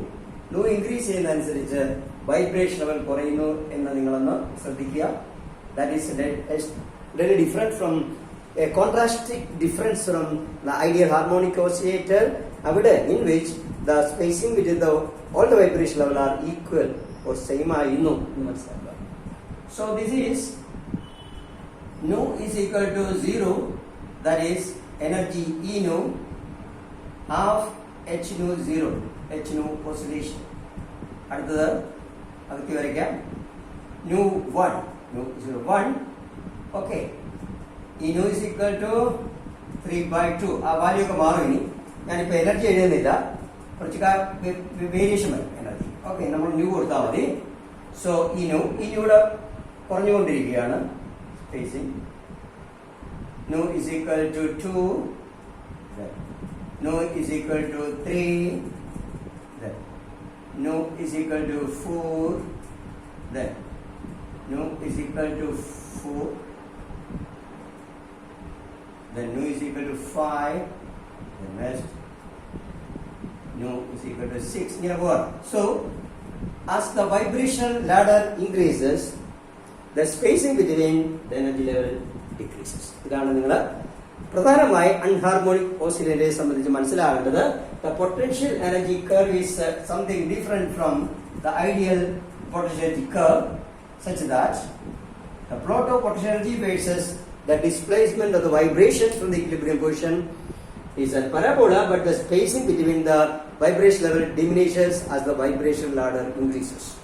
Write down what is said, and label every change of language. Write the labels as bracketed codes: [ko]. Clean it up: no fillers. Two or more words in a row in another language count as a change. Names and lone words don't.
[en] Nu increase in vibration level that is very different from a contrasting difference from the ideal harmonic oscillator, in which the spacing between all the vibration level are equal or same. So this is nu is equal to 0, that is energy E nu half H nu 0, H nu oscillation. Nu 1, nu 0 1. Okay, E nu is equal to 3/2. Value energy variation energy. Okay, number new so E nu spacing. Nu is equal to 2. Nu is equal to 3. Nu is equal to 4. Then nu is equal to 4. Then nu is equal to 5. Then next nu is equal to 6. So as the vibration ladder increases, the spacing between the energy level decreases. [ml] പ്രധാനമായി unharmonic oscillator സംബന്ധിച്ച് മനസ്സിലാകേണ്ടത് [en] the potential energy curve is something different from the ideal potentiality curve, such that the plot of potential energy versus the displacement of the vibration from the equilibrium position is a parabola, but the spacing between the vibration level diminishes as the vibration ladder increases.